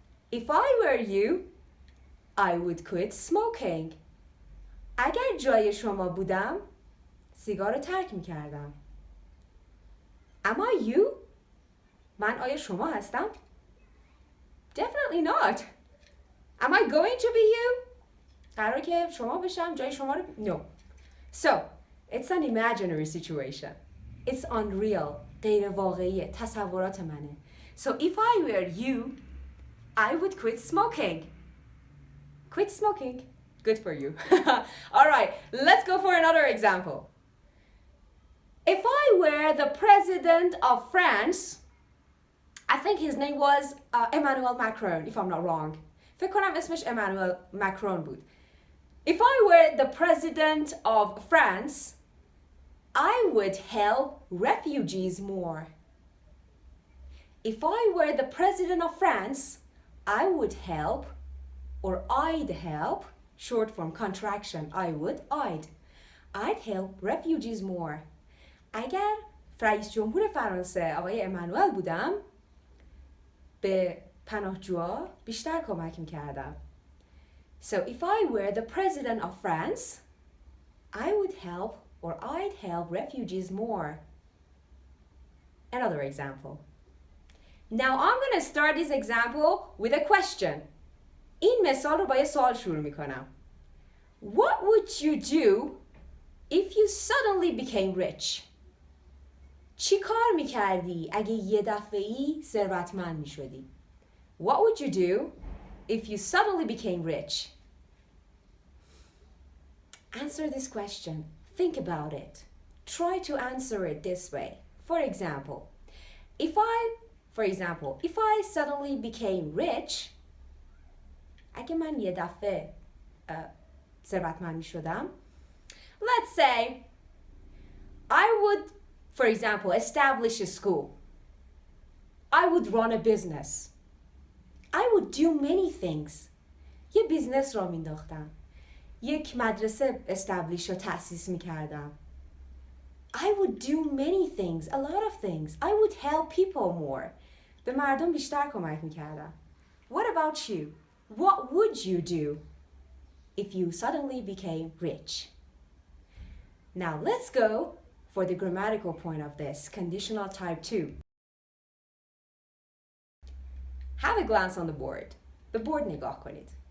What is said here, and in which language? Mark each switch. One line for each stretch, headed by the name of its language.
English: If I were you, I would quit smoking.
Persian: اگر جای شما بودم، سیگار رو ترک میکردم.
English: Am I you?
Persian: من آیا شما هستم؟
English: Definitely not. Am I going to be you?
Persian: قرار که شما بشم جای شما رو
English: No. So, it's an imaginary situation. It's unreal.
Persian: غیر واقعیه. تصورات منه.
English: So if I were you, I would quit smoking. Quit smoking. Good for you. All right, let's go for another example. If I were the president of France, I think his name was Emmanuel Macron, if I'm not wrong.
Persian: فکر کنم اسمش Emmanuel Macron بود.
English: If I were the president of France, I would help refugees more. If I were the president of France, I would help, or I'd help, short form contraction, I'd help refugees more.
Persian: اگر رئیس جمهور فرانسه آقای امانوئل بودم، به پناهجوها بیشتر کمک میکردم.
English: So if I were the president of France, I would help or I'd help refugees more. Another example. Now I'm going to start this example with a question.
Persian: این مثال رو با یه سوال شروع میکنم.
English: What would you do if you suddenly became rich?
Persian: چی کار میکردی اگه یه دفعه‌ای ثروتمند میشدی؟
English: What would you do if you suddenly became rich? Answer this question. Think about it. Try to answer it this way. For example, if I suddenly became rich,
Persian: اگه من یه دفعه ثروتمند میشدم,
English: let's say I would, for example, establish a school. I would run a business. I would do many things.
Persian: یه بیزنس را مینداختم. یک مدرسه establish و تأسیس میکردم.
English: I would do many things, a lot of things. I would help people more.
Persian: به مردم بیشتر کمک میکردم.
English: What about you? What would you do if you suddenly became rich? Now let's go for the grammatical point of this, conditional type 2. Have a glance on the board. The board
Persian: نگاه کنید.